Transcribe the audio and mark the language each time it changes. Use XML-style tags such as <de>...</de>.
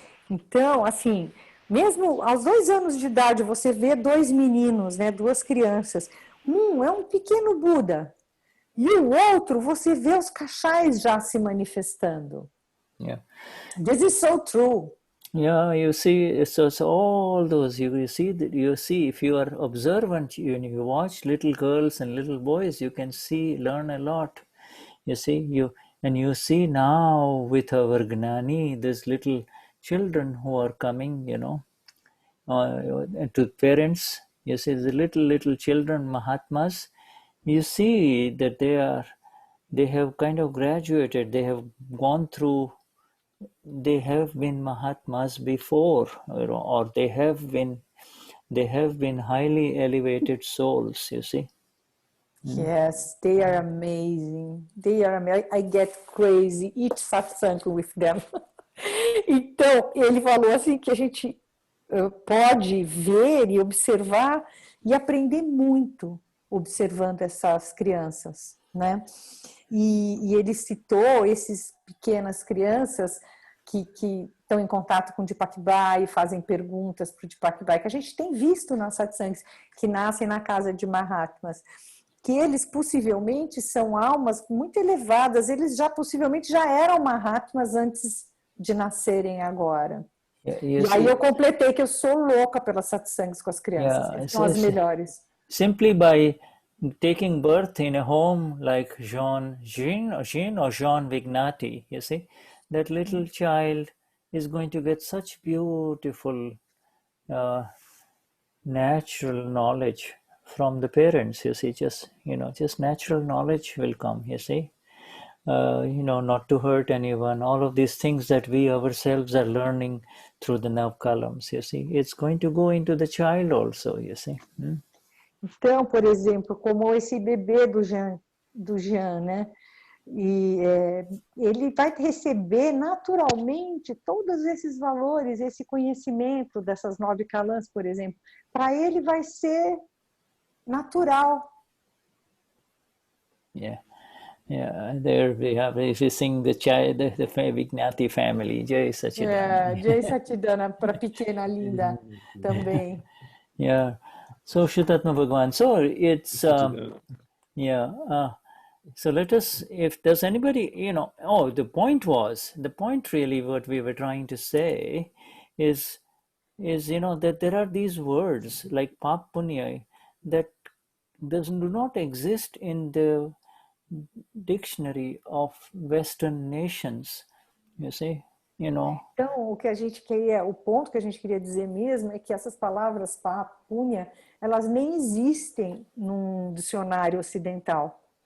<pt>Então, assim, mesmo aos 2 anos de idade, você vê 2 meninos, né, 2 crianças. Um é um pequeno Buda, e o outro, você vê os kashais já se manifestando.</pt> <en>Yeah. This is so true. Yeah, you see, so all those, you see, if you are observant, you watch little girls and little boys, you can learn a lot. You see, you see now with our Gnani, these little children who are coming, to parents, you see the little children, Mahatmas, you see that they have kind of graduated, they have gone through, they have been Mahatmas before, or they have been highly elevated souls, you see. Yes, they are amazing. They are amazing. I get crazy each satsang with them.</en> <pt>Então, ele falou assim que a gente pode ver e observar e aprender muito observando essas crianças, né? E ele citou esses pequenas crianças que estão em contato com o Deepak Bhai, fazem perguntas para o Deepak Bhai, que a gente tem visto nas satsangs, que nascem na casa de Mahatmas, que eles possivelmente são almas muito elevadas, eles possivelmente já eram Mahatmas antes de nascerem agora. E aí eu completei que eu sou louca pelas satsangs com as crianças, são as melhores.</pt> <en>Simply by taking birth in a home like Jean or Jean Vignati, you see, that little child is going to get such beautiful natural knowledge from the parents, you see, just natural knowledge will come, you see. Not to hurt anyone, all of these things that we ourselves are learning through the nerve columns, you see, it's going to go into the child also, you see.</en> <pt>Então, por exemplo, como esse bebê do Jean, né? E ele vai receber naturalmente todos esses valores, esse conhecimento dessas 9 kalans, por exemplo. Para ele vai ser natural.</pt> <en>Yeah. Yeah, there we have, if you sing the Vignati family, Jai Satchidana.</en> <pt>Jai Satchidana, para pequena linda também.</pt> <en>Yeah, so Vishuddhatma Bhagwan, so it's, so let us, if there's anybody, the point really what we were trying to say is that there are these words like Pap Punya that do not exist in the dictionary of Western nations, you see,</en> <pt>Então, o ponto que a gente queria dizer mesmo é que essas palavras Pap, Punya, elas nem existem num dicionário ocidental.</pt>